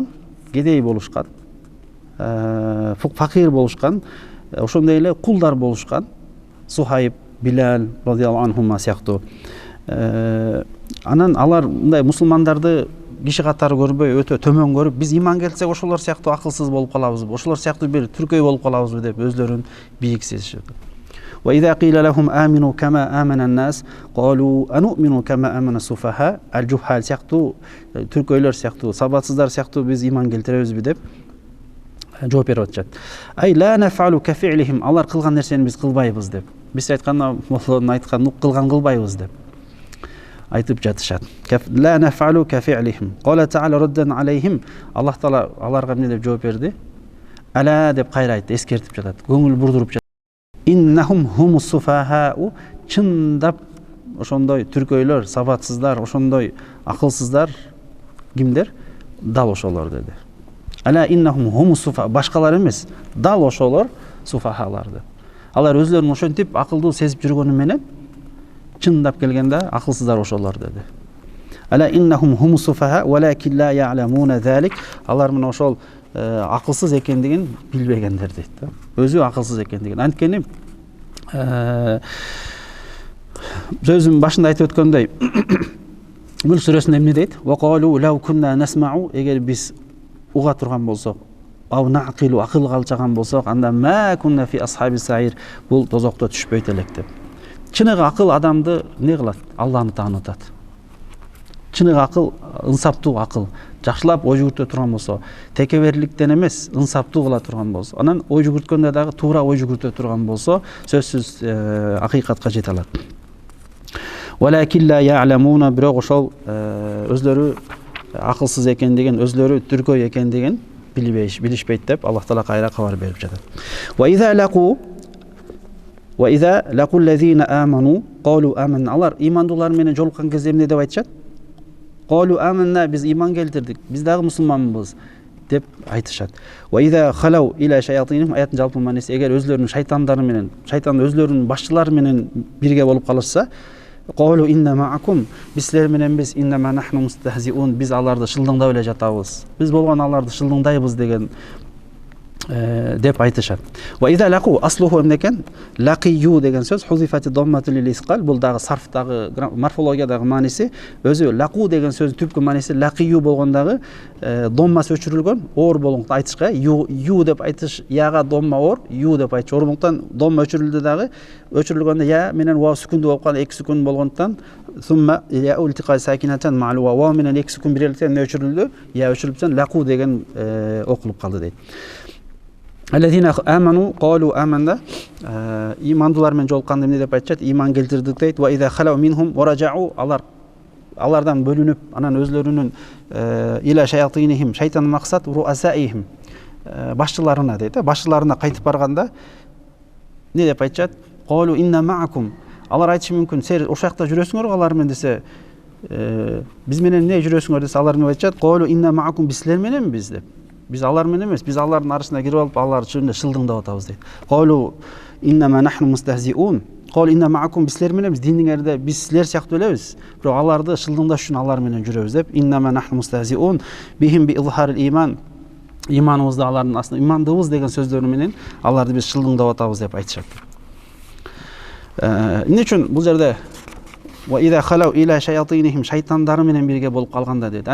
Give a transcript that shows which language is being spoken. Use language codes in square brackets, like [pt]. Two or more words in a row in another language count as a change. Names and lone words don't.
[ky] Кедей болушкан, факир болушкан, ошондой эле кулдар болушкан. Сухайб, Билал [ar] رضي الله عنهما [ky] сыяктуу. Анан алар мындай мусулмандарды киши катары көрбөй, өтө төмөн көрүп, биз иман келтирсек ошолор сыяктуу акылсыз болуп калабызбы, ошолор сыяктуу бир түркөй болуп калабызбы деп өзлөрүн бийик сезишет. [ar] وإذا قيل لهم آمنوا كما آمن الناس قالوا أنؤمن كما آمن السفهاء الجهال [ky] сыяктуу, түркөйлөр сыяктуу, сабатсыздар сыяктуу биз иман келтиребизби деп жооп берип атышат. [ar] أي لا نفعل كفعلهم, [ky] алар кылган нерсени биз кылбайбыз деп. Биз айтканда, моллонун айткан кылган кылбайбыз деп айтып жатышат. [ar] لا نفعل كفعلهم. قال تعالى ردا عليهم. [ky] Аллах таала аларга эмне деп жооп берди? Ала деп кайра айтты, эскертип жатат, көңүл бурдуруп жатат. [ar] إنهم هم السفهاء, [ky] чындап ошондой түркөйлөр, сабатсыздар, ошондой акылсыздар кимдер? Дал ошолор деди. [ar] ألا إنهم هم السفهاء, [ky] башкалар эмес, дал ошолор суфахаларды. Алар өзлөрүн ошентип акылдуу сезип жүргөнү менен чындап келгенде акылсыздар ошолор деди. [ar] ألا إنهم هم السفهاء ولكن لا يعلمون ذلك, [ky] алар мына ошол акылсыз экендигин билбегендер дейт да. Өзү акылсыз экендигин. Анткени сөзүм башында айтып өткөндөй, Мүлк сүрөсүндө эмне дейт? [ar] وقالوا لو كنا نسمع, [ky] эгер биз уга турган болсок, [ar] أو نعقل, [ky] акыл калчаган болсок, анда [ar] ما كنا في أصحاب السعير, [ky] бул тозокто түшпөйт элек деп. Чыныгы акыл адамды не кылат? Алланы таанытат. Чыныгы акыл ынсаптуу акыл. Жакшылап ой жүгүртө турган болсо, текеберликтен эмес, ынсаптуу кыла турган болсо, анан ой жүгүрткөндө дагы туура ой жүгүртө турган болсо, сөзсүз акыйкатка жете алат. [ar] ولكن لا يعلمون, [ky] бирок ошол өзлөрү акылсыз экендигин, өзлөрү түркөй экендигин билишпейт деп Аллах таала кайра кабар берип жатат. [ar] وإذا لقوا الذين آمنوا قالوا آمنا, [ky] алар имандуулар менен жолуккан кезде эмне деп айтышат? [ar] قالوا آمنا, [ky] биз иман келтирдик, биз дагы мусулманбыз деп айтышат. [ar] وإذا خلوا إلى شياطينهم, [ky] аяттын жалпы мааниси, эгер өзлөрүнүн шайтандары менен, шайтан өзлөрүнүн башчылары менен бирге болуп калышса, [ar] قالوا إنا معكم, [ky] биз силер менен биз [ar] إنما نحن مستهزئون, [ky] биз аларды шылдыңдап эле жатабыз, биз болгон аларды шылдыңдайбыз деген деп айтышат. [ar] وإذا لقوا أصله [ky] эмне экен? Лaqию деген сөз [ar] حذفت الضمة للثقل, [ky] бул дагы сарфтагы, морфологиядагы мааниси, өзү лaqu деген сөздүн түпкү мааниси лaqию болгондагы доммасы өчүрүлгөн, оор болгондуктан айтышка ю деп айтыш, яга домма оор, ю деп айтыш оорундуктан домма өчүрүлдү дагы, өчүрүлгөндө я менен ва сүкүндүү болуп калды, эки сүкүн болгондуктан [ar] ثم الياء التقت ساكنة مع الواو [ky] менен эки сүкүн биреликтен өчүрүлдү, я өчүрүлүптөн laqu деген окулуп калды дейт. [ar] الذين آمنوا قالوا آمنا, [ky] имандуулар менен жолукканда эмне деп айтышат? Иман келтирдик дейт. [ar] وإذا خلوا منهم ورجعوا, [ky] алардан бөлүнүп, анан өзлөрүнүн [ar] إلى شياطينهم, [ky] шайтан максат руасаихим, башчыларына дейт. Башчыларына кайтып барганда эмне деп айтышат? [ar] قالوا إنا معكم, [ky] алар айтышы мүмкүн, силер ошол жакта жүрөсүңөр алар менен десе, биз менен эмне жүрөсүңөр десе, алар эмне айтышат? [ar] قالوا إنا معكم, [ky] биз силер мененбиз деп. Биз алар менен эмес, биз алардын арасына кирип алып, алар чынында шылдыңдап атабыз дейт. [ar] قالوا إنما نحن مستهزئون قالوا إنا معكم, [ky] биз силер менен, биз диниңерде биз силер сыяктуу элебиз, бирок аларды шылдыңдаш үчүн алар менен жүрөбүз деп. [ar] إنما نحن مستهزئون بهم بإظهار الإيمان, [ky] иманыбызды алардын астына, имандыбыз деген сөздөрү менен аларды биз шылдыңдап атабыз деп айтышат. Эмне үчүн бул жерде [ar] وإذا خلوا إلى شياطينهم, [ky] шайтандары менен бирге болуп калганда дейт.